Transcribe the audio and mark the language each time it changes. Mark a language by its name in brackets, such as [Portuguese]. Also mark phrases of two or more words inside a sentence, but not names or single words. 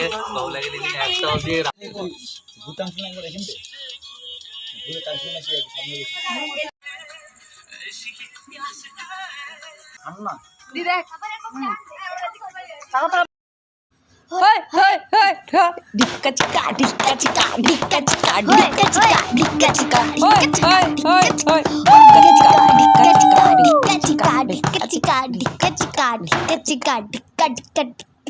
[Bangla] ভালো লাগে দিন একটা দিয়ে ভুটান শুনে একবার এখান থেকে ভুটান শুনে আসি সামনে না দি দেখ ঢিক্কা চিকা ঢিক্কা চিকা ঢিক্কা চিকা ঢিক্কা চিকা ঢিক্কা চিকা ঢিক্কা চিকা ঢিক্কা চিকা ঢিক্কা চিকা ঢিক্কা চিকা ঢিক্কা চিকা ঢিক্কা চিকা ঢিক্কা ঢিক্কা